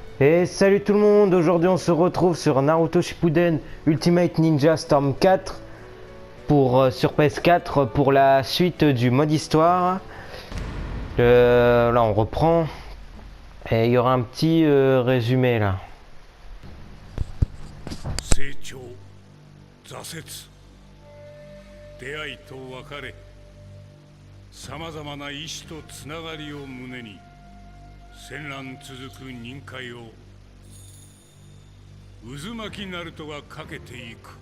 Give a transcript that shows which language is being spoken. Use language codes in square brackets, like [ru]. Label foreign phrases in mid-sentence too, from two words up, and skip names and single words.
[fr] Et salut tout le monde, aujourd'hui on se retrouve sur Naruto Shippuden Ultimate Ninja Storm 4 sur PS4 pour la suite du mode histoire. Là on reprend et il y aura un petit résumé là. [ja] 成長、挫折、出会いと別れ、さまざまな意志とつながりを胸に戦乱続く忍界を渦巻きナルトがかけていく。